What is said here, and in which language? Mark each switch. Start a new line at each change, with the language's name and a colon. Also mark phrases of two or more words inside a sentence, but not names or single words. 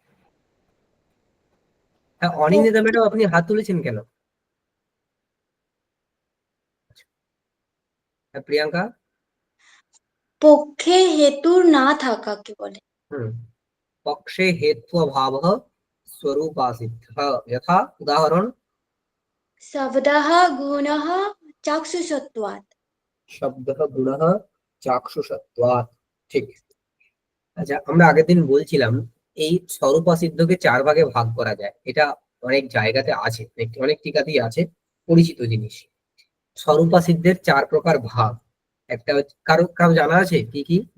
Bangla: হ্যাঁ, অনিন্দিতা ম্যাডাম, আপনি হাত তুলেছেন কেন? হ্যাঁ, প্রিয়াঙ্কা। পক্ষে হেতুর না থাকাকে বলে।
Sanskrit: হুম, পক্ষে হেত্वभाव स्वरूपा सिद्धः। यथा उदाहरण, शब्दः गुणः चाक्षुषत्वात्। शब्दः गुणः चाक्षुषत्वात्।
Bangla: ঠিক। আচ্ছা, আমরা আগের দিন বলছিলাম এই স্বরূপা সিদ্ধকে 4 ভাগে ভাগ করা যায়। এটা অনেক জায়গাতে আছে, অনেক টিকাতেই আছে, পরিচিত জিনিস। স্বরূপা সিদ্ধের 4 প্রকার ভাগ। একটা কারো কারো জানা আছে কি কি?